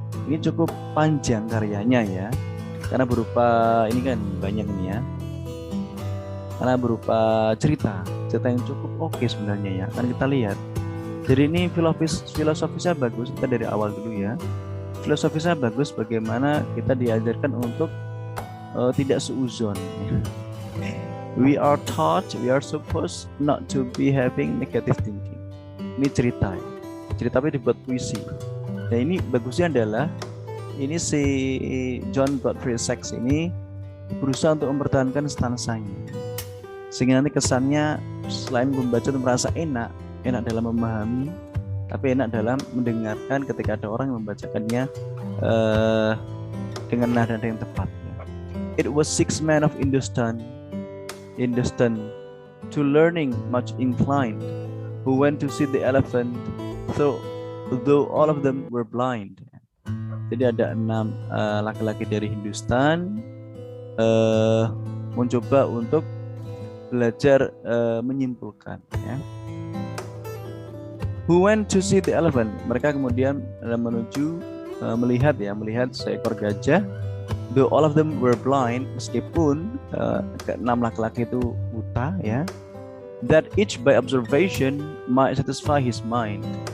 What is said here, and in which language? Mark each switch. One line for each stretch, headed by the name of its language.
Indonesian: Ini cukup panjang karyanya ya, karena berupa ini kan banyak ini ya, karena berupa cerita yang cukup oke sebenarnya ya. Kan kita lihat, jadi ini filosofisnya bagus. Kita dari awal dulu ya. Filosofisnya bagus, bagaimana kita diajarkan untuk tidak seuzon.
English: We are taught, we are supposed not to be having negative thinking.
Indonesian: Ini cerita tapi dibuat puisi. Nah ini bagusnya adalah ini si John Godfrey Saxe ini berusaha untuk mempertahankan stansanya, sehingga nanti kesannya selain membaca itu merasa enak dalam memahami, tapi enak dalam mendengarkan ketika ada orang yang membacakannya dengan nada yang tepat.
English: It was 6 men of Hindustan to learning much inclined, who went to see the elephant, though all of them were blind.
Indonesian: Jadi ada 6 laki-laki dari Hindustan mencoba untuk belajar menyimpulkan ya.
English: Who went to see the elephant?
Indonesian: Mereka kemudian menuju melihat seekor gajah.
English: Though all of them were blind,
Indonesian: meskipun 6 laki-laki itu buta ya.
English: That each by observation might satisfy his mind.